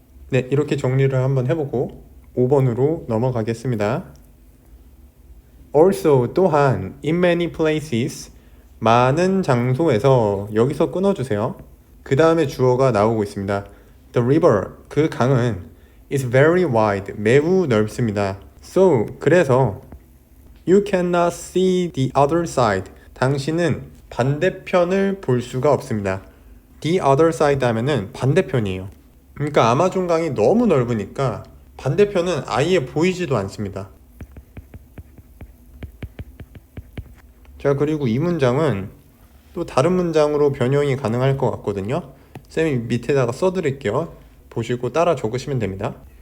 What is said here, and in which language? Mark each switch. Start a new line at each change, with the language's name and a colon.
Korean: 네, 이렇게 정리를 한번 해보고 5번으로 넘어가겠습니다. Also, 또한
English: in many places,
Korean: 많은 장소에서 여기서 끊어주세요. 그 다음에 주어가 나오고 있습니다.
English: The river,
Korean: 그 강은
English: is very wide,
Korean: 매우 넓습니다.
English: So,
Korean: 그래서
English: You cannot see the other side.
Korean: 당신은 반대편을 볼 수가 없습니다.
English: The other side
Korean: 하면은 반대편이에요. 그러니까 아마존강이 너무 넓으니까 반대편은 아예 보이지도 않습니다. 자, 그리고 이 문장은 또 다른 문장으로 변형이 가능할 것 같거든요. 쌤이 밑에다가 써드릴게요. 보시고 따라 적으시면 됩니다.